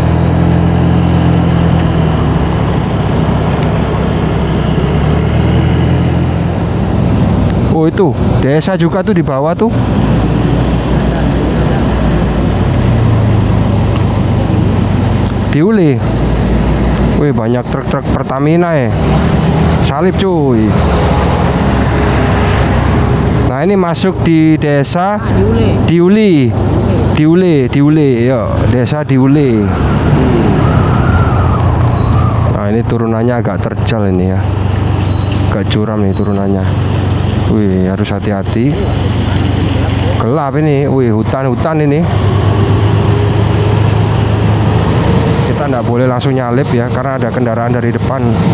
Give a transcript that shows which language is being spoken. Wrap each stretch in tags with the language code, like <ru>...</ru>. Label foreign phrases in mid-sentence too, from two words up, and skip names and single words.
<id>Oh, itu desa juga tuh di bawah tuh. Diuli. Wih, banyak truk-truk Pertamina ya. Salib cuy. Nah, ini masuk di desa Diuli. Diuli, yo, desa Diuli. Nah, ini turunannya agak terjal ini ya. Agak curam nih turunannya. Wih, harus hati-hati. Gelap ini. Wih, hutan-hutan ini. Kita nggak boleh langsung nyalip ya, karena ada kendaraan dari depan.</id>